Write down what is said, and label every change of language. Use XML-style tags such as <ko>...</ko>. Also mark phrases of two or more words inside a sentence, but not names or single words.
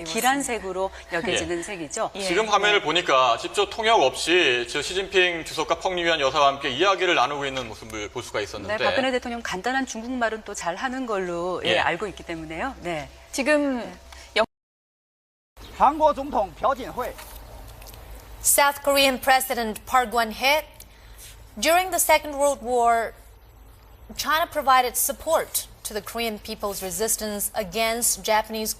<ko>길한 색으로 여겨지는 색이죠. 지금 화면을 보니까 직접 통역 없이 시진핑 주석과 펑리위안 여사와 함께 이야기를 나누고 있는 모습을 볼 수가 있었는데. 네, 박근혜 대통령 간단한 중국말은 또 잘하는 걸로 알고 있기 때문에요. 네. 지금</ko> <zh>한국 總統朴槿惠</zh> <en>South Korean President Park Geun-hye, during the Second World War, China provided support to the Korean people's resistance against Japanese</en>